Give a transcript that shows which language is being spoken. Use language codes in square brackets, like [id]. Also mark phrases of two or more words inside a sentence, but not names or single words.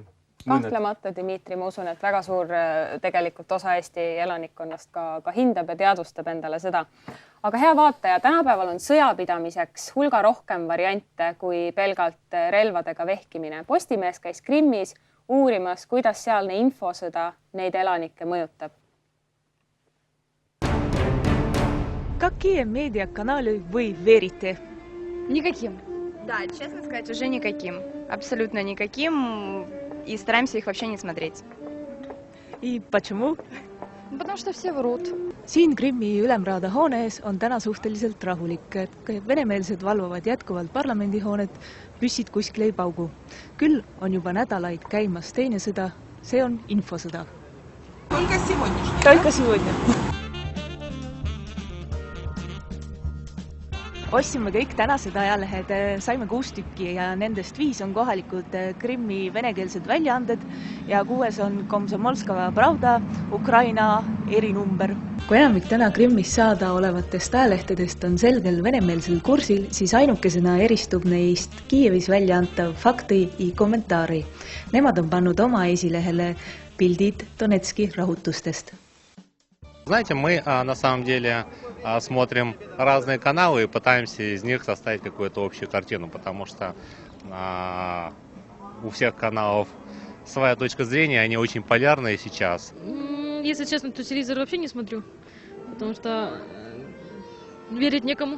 [et] Kahtlemata, Dmitri, ma usun, et väga suur tegelikult osa Eesti elanikkonnast ka hindab ja teadvustab endale seda. Aga hea vaataja, tänapäeval on sõjapidamiseks hulga rohkem variante kui pelgalt relvadega vehkimine. Postimees käis Krimmis uurimas, kuidas sealne infosõda neid elanikke mõjutab. [ru] Какие медиаканалы вы верите? Никаким. Да, честно сказать, уже никаким. Абсолютно никаким. И стараемся их вообще не смотреть. И почему? Потому что все врут. [et] Siin Krimmi ülemraada hoone ees on täna suhteliselt rahulik. Venemeelsed valvavad jätkuvalt parlamendihoonet, püssid kuskil ei paugu. Küll on juba nädalaid käimas teine sõda, see on infosõda. [ru] Только сегодня. [et] Ostsime kõik tänased ajalehed, saime 6 tükki ja nendest 5 on kohalikud Krimmi venekeelsed väljaanded ja 6 on Komsomolskava Pravda, Ukraina erinumber. Kui enamik täna Krimmis saada olevatest ajalehtedest on selgel venemeelsel kursil, siis ainukesena eristub neist Kiievis väljaantav Fakti i kommentaari. Nemad on pannud oma esilehele pildid Donetski rahutustest. [ru] Знаете, мы на самом деле смотрим разные каналы и пытаемся из них составить какую-то общую картину, потому что у всех каналов своя точка зрения, они очень полярные сейчас. Если честно, то телевизор вообще не смотрю, потому что верить некому.